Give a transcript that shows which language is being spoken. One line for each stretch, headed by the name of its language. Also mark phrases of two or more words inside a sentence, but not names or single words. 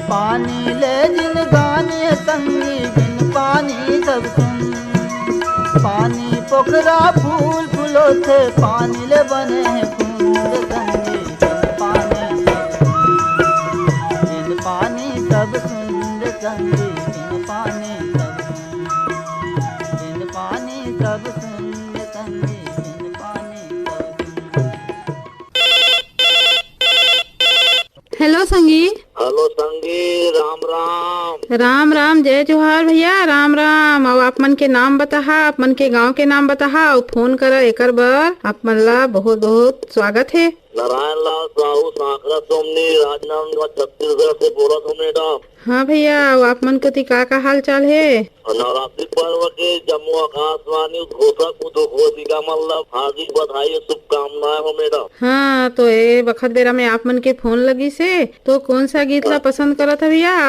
Chhattisgarhi: पानी ले जिन गाने संगी बिन पानी सब सुन, पानी पोखरा फूल फूलो थे पानी ले बने हैं कुंड संगी बिन पानी सब सुन, बिन पानी सब सुन संगी बिन पानी सब सुन, बिन पानी सब सुन संगी बिन पानी सब सुन। हेलो संगी। हेलो संगी, राम राम। राम राम, जय जोहार भैया, राम राम। और आप मन के नाम बताहा, आप मन के गांव के नाम बताहा और फोन करा एकर बर आप मन ला बहुत बहुत स्वागत है। नारायण लाल साहू सांकरा सोमनी राजनांदगांव छत्तीसगढ़ से बोला हूँ मैडम। हाँ भैया, और आप मन कति का हाल चाल है? नवरात्रि पर्व के जम्मू आकाशवाणी घोषक का मतलब हार्दिक बधाई और शुभकामनाएं हो मैडम। हाँ, तो ये वक्त बेरा में आप मन के फोन लगी से तो कौन सा गीत ला पसंद करत है भैया?